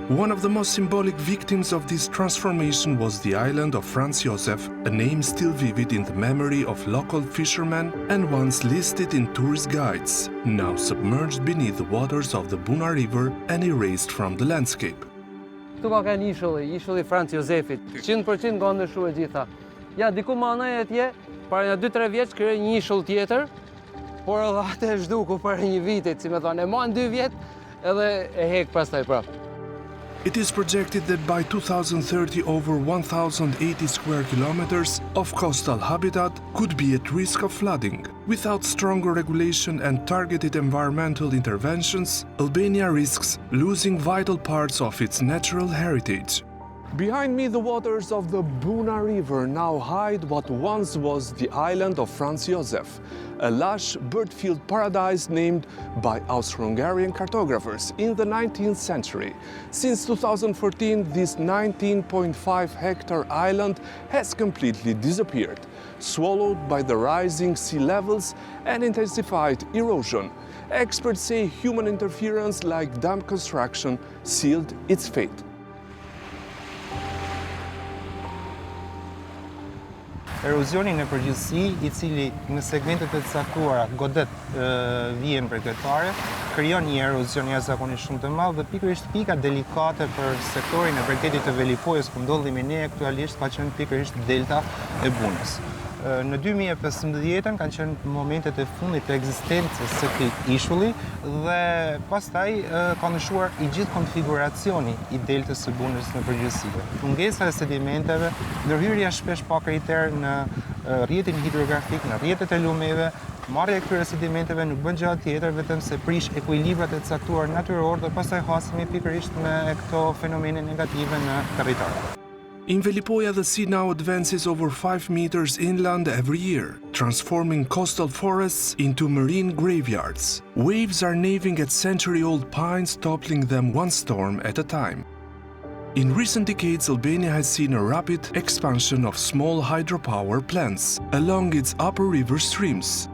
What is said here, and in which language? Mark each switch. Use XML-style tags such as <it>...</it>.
<en>One of the most symbolic victims of this transformation was the island of Franz Josef, a name still vivid in the memory of local fishermen and once listed in tourist guides, now submerged beneath the waters of the Buna River and erased from the landscape.</en> <sq>Këtu ka kanë ishulli Franz Josefit, 100% nga ndryshu e gjitha. Ja, diku më anaj atje, para 2-3 vjeç kërë një ishull tjetër, por edhe atë e zhduku para një vitit, si me thonë, e manë 2 vjet, edhe e hek pastaj prap.</sq> <en>It is projected that by 2030 over 1,080 square kilometers of coastal habitat could be at risk of flooding. Without stronger regulation and targeted environmental interventions, Albania risks losing vital parts of its natural heritage. Behind me, the waters of the Buna River now hide what once was the island of Franz Josef, a lush bird-filled paradise named by Austro-Hungarian cartographers in the 19th century. Since 2014, this 19.5-hectare island has completely disappeared, swallowed by the rising sea levels and intensified erosion. Experts say human interference like dam construction sealed its fate.</en> <sq>Erosioni në përgjithësi, I cili në segmentet e caktuara godet vijën pregëtare, krijon një erozion jashtëzakonisht shumë të madh dhe pikërisht pika delikate për sektorin e bregetit të Velipojës ku ndodhemi ne aktualisht ka qenë pikërisht delta e Bunës. Në 2015 kanë qenë momentet e fundit të ekzistencës së këtij ishulli dhe pastaj ka ndryshuar I gjithë konfiguracioni I deltës së Bunës në përgjithësi. Mungesa e sedimenteve, ndërhyrja shpesh pa kriter në rrjetin hidrografik, në rrjetet e lumeve, marrja e këtyre sedimenteve nuk bën gjë tjetër vetëm se prish ekuilibrat e caktuar natyror dhe pastaj hasemi pikërisht me këto fenomene negative në territor.</sq> <en>In Velipoja, the sea now advances over 5 meters inland every year, transforming coastal forests into marine graveyards. Waves are gnawing at century-old pines, toppling them one storm at a time. In recent decades, Albania has seen a rapid expansion of small hydropower plants along its upper river streams.</en>